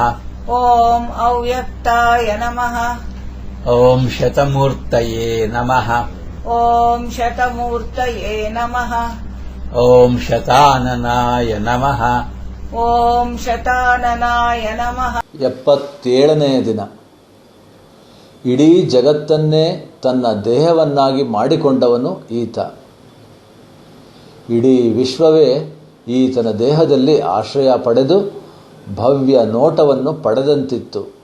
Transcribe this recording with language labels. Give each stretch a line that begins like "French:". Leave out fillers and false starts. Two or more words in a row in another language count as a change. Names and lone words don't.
Sanskrit: ॐ अव्यक्ताय नमः. ॐ शतमूर्तये नमः. ॐ शतमूर्तये नमः. ॐ शताननाय नमः. ॐ ಶತಾನನಾಯ ನಮಃ.
Kannada: 77ನೇ ದಿನ. ಇಡೀ ಜಗತ್ತನ್ನೇ ತನ್ನ ದೇಹವನ್ನಾಗಿ ಮಾಡಿಕೊಂಡವನು ಈತ. ಇಡೀ ವಿಶ್ವವೇ ಈತನ ದೇಹದಲ್ಲಿ ಆಶ್ರಯ ಪಡೆದು ಭವ್ಯ ನೋಟವನ್ನು ಪಡೆದಂತಿತ್ತು.